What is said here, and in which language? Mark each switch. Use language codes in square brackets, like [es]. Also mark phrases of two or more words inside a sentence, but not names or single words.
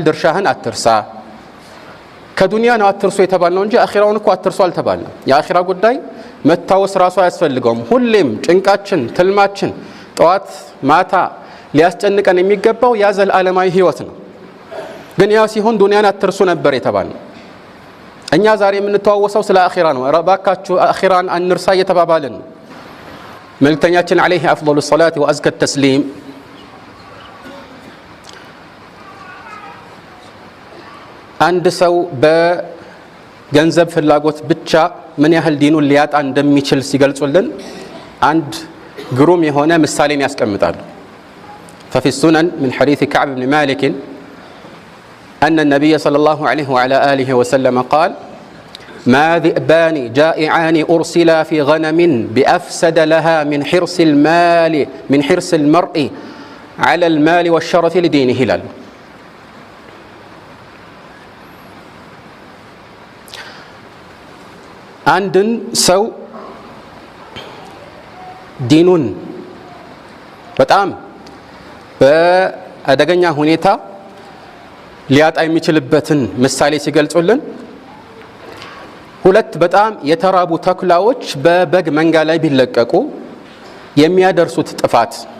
[am] ድርሻህን አትርሳ። ከዱንያ ነው አትርሱ የተባልነው እንጂ አኺራውን እኮ አትርሱ አልተባልንም። የአኺራ ጉዳይ መታወስ ራሱ አያስፈልገውም። ሁሌም ጭንቃችን፣ ትልማችን ጠዋት ማታ ሊያስጨንቀን የሚገባው ያ ዘላለማዊ ህይወት ነው። ግን ያ ሲሆን ዱንያን አትርሱ ነበር የተባልነው። እኛ ዛሬ የምንተዋወሰው ስለ አኺራ ነው። ረባካችሁ አኺራን አንርሳ እየተባባልን ነው። መልእክተኛችን [ar] عليه أفضل الصلاة وأزكى التسليم [am] አንድ ሰው በገንዘብ ፍላጎት ብቻ ምን ያህል ዲኑን ሊያጣ እንደሚችል ሲገልጹልን አንድ ግሩም የሆነ ምሳሌን ያስቀምጣሉ። [ar] ففي السنن من حديث كعب بن مالك أن النبي صلى الله عليه وعلى آله وسلم قال ما ذئبان جائعان أرسلا في غنم بأفسد لها من حرص المرء على المال والشرف لدينه [am] ላሉ አንድን ሰው ዲኑን በጣም በአደገኛ ሁኔታ ሊያጣ የሚችልበትን ምሳሌ ሲገልጹልን ሁለት በጣም የተራቡ ተኩላዎች በበግ መንጋ ላይ ቢለቀቁ የሚያደርሱት ጥፋት